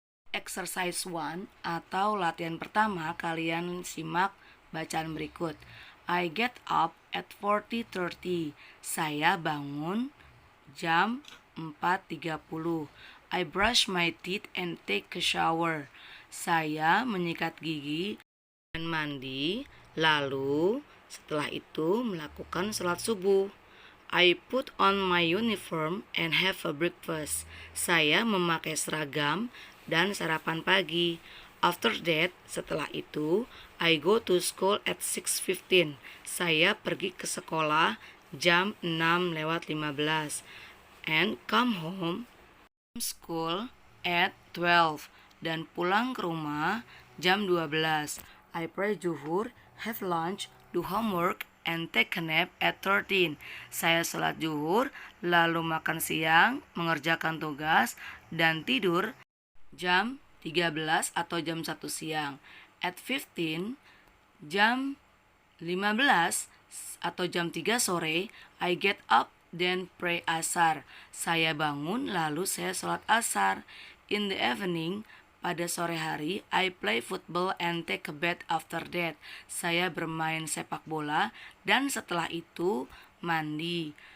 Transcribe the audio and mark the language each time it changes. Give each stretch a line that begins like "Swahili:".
Indonesian: Exercise 1 atau latihan pertama, kalian simak bacaan berikut.
English: I get up at 4:30.
Indonesian: Saya bangun jam 4:30.
English: I brush my teeth and take a shower.
Indonesian: Saya menyikat gigi dan mandi, lalu setelah itu melakukan sholat subuh.
English: I put on my uniform and have a breakfast.
Indonesian: Saya memakai seragam dan sarapan pagi.
English: After that,
Indonesian: setelah itu,
English: I go to school at 6:15.
Indonesian: Saya pergi ke sekolah jam 6:15.
English: And come home school at 12
Indonesian: dan pulang ke rumah jam 12.
English: I pray zuhur, have lunch, do homework, and take a nap at 13.
Indonesian: Saya sholat zuhur, lalu makan siang, mengerjakan tugas, dan tidur jam 13 atau jam 1 siang.
English: At 15,
Indonesian: jam 15 atau jam 3 sore,
English: I get up then pray asar.
Indonesian: Saya bangun lalu saya sholat asar.
English: In the evening,
Indonesian: pada sore hari,
English: I play football and take a bath after that.
Indonesian: Saya bermain sepak bola dan setelah itu mandi.